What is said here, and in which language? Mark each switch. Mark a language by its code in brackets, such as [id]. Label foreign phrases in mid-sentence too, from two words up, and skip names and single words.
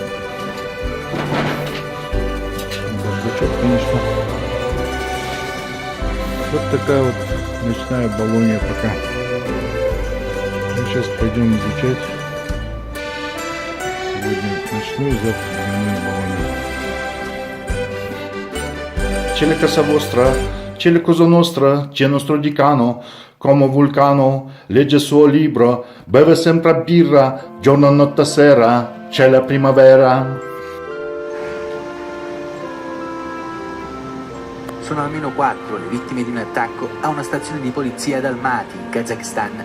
[ru] Бардачок, конечно. Вот такая вот ночная Болонья пока. Мы сейчас пойдем изучать сегодня ночную, завтра дневную Болонью. [it] C'è la casa vostra, c'è la cosa nostra, c'è il nostro decano, come vulcano, legge il suo libro, beve sempre birra, giorno, notte, sera, c'è la primavera. Sono almeno 4 le vittime di un attacco a una stazione di polizia ad Almaty, in Kazakistan.